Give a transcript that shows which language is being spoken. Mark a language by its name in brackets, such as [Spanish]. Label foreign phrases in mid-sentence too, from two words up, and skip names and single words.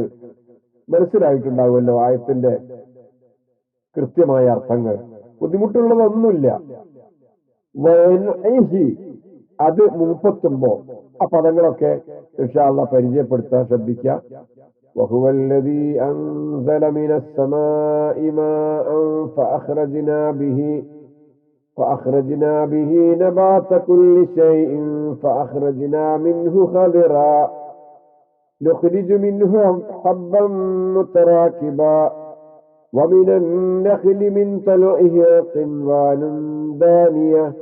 [Malayalam] മനസ്സിലായിട്ടുണ്ടാവുമല്ലോ ആയത്തിന്റെ കൃത്യമായ അർത്ഥങ്ങൾ, ബുദ്ധിമുട്ടുള്ളതൊന്നുമില്ല. അത് മൂപ്പത്തുമ്പോ ആ പദങ്ങളൊക്കെ [Arabic] إن شاء الله [Malayalam] പരിചയപ്പെടുത്താൻ ശ്രദ്ധിക്കാം. [Arabic] وهو الذي أنزل من السماء ماء فأخرجنا به نبات كل شيء فأخرجنا منه خضرا نخرج منه حبا متراكبا ومن النخل من طلعه قنوان دانية